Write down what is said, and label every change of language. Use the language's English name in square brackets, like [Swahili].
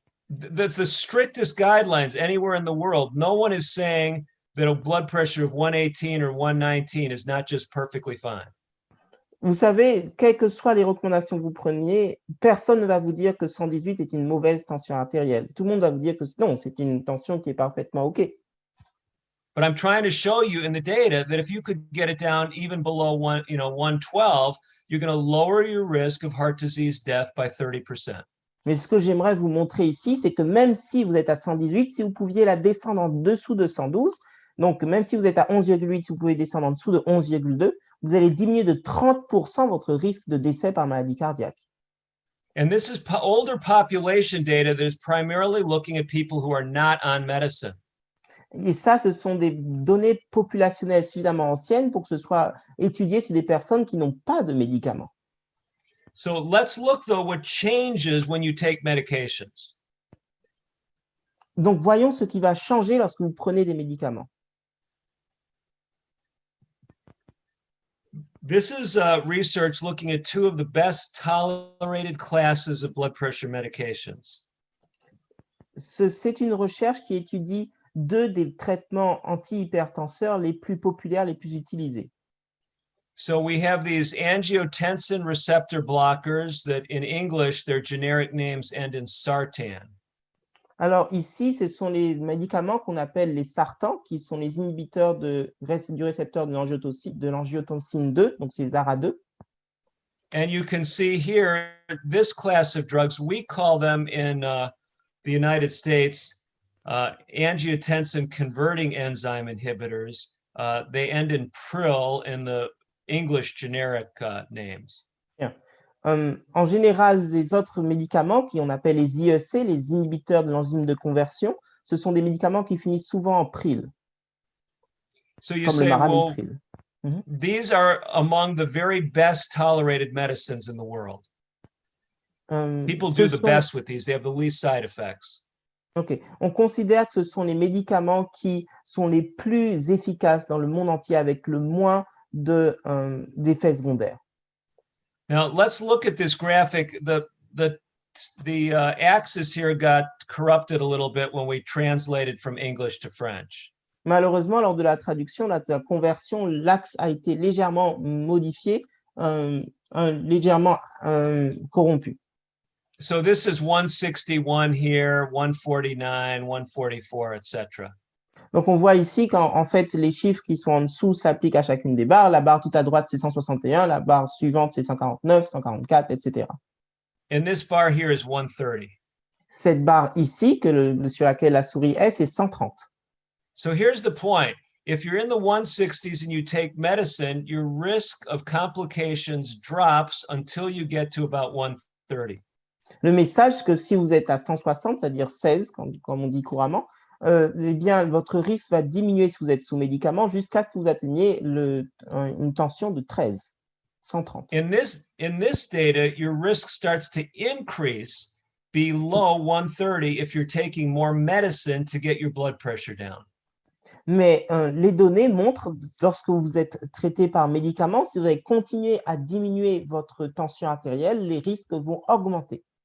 [English] The strictest guidelines anywhere in the world, no one is saying that a blood pressure of 118 or 119 is not just perfectly fine. [French] Vous savez, quelles que soient les recommandations que vous preniez, personne ne va vous dire que 118 est une mauvaise tension artérielle. Tout le monde va vous dire que non, c'est une tension qui est parfaitement OK. [English] But I'm trying to show you in the data that if you could get it down even below 112, you're going to lower your risk of heart disease death by 30%. [French] Mais ce que j'aimerais vous montrer ici, c'est que même si vous êtes à 118, si vous pouviez la descendre en dessous de 112, donc même si vous êtes à 11,8, si vous pouvez descendre en dessous de 11,2, vous allez diminuer de 30% votre risque de décès par maladie cardiaque. [English] And this is older population data that is primarily looking at people who are not on medicine. [French] Et ça, ce sont des données populationnelles suffisamment anciennes pour que ce soit étudié sur des personnes qui n'ont pas de médicaments. [English] So let's look though what changes when you take medications. [French] Donc, voyons ce qui va changer lorsque vous prenez des médicaments. [English] This is research looking at two of the best tolerated classes of blood pressure medications. [French] C'est une recherche qui étudie deux des traitements antihypertenseurs les plus populaires, les plus utilisés. [English] So we have these angiotensin receptor blockers that in English, their generic names end in sartan. [French] Alors ici, ce sont les médicaments qu'on appelle les sartans, qui sont les inhibiteurs du récepteur de l'angiotensine 2, donc c'est ZARA2. [English] And you can see here, this class of drugs, we call them in the United States angiotensin converting enzyme inhibitors. They end in pril in the English generic names. [French] En général, les autres médicaments qu'on appelle les IEC, les inhibiteurs de l'enzyme de conversion, ce sont des médicaments qui finissent souvent en pril, [English] So you [French] comme le [English] say, well, [French] maramipril. [English] these are among the very best tolerated medicines in the world. People do the best with these. They have the least side effects. OK. [French] On considère que ce sont les médicaments qui sont les plus efficaces dans le monde entier avec le moins d'effets secondaires. [English] Now let's look at this graphic. The axis here got corrupted a little bit when we translated from English to French. [French] Malheureusement, lors de la traduction, de la conversion, l'axe a été légèrement modifié, légèrement corrompu. [English] So this is 161 here, 149, 144, etc. [French] Donc, on voit ici qu'en fait, les chiffres qui sont en dessous s'appliquent à chacune des barres. La barre tout à droite, c'est 161. La barre suivante, c'est 149, 144, etc. [English] And this bar here is 130. [French] Cette barre ici, sur laquelle la souris est, c'est 130. [English] So here's the point. If you're in the 160s and you take medicine, your risk of complications drops until you get to about 130. [French] Le message, c'est que si vous êtes à 160, c'est-à-dire 16, comme on dit couramment, eh bien, votre risque va diminuer si vous êtes sous médicament jusqu'à ce que vous atteigniez une tension de 13, 130. [English] In this data, your risk starts to increase below 130 if you're taking more medicine to get your blood pressure down. [French] Mais les données montrent, lorsque vous êtes traité par médicament, si vous allez continuer à diminuer votre tension artérielle, les risques vont augmenter.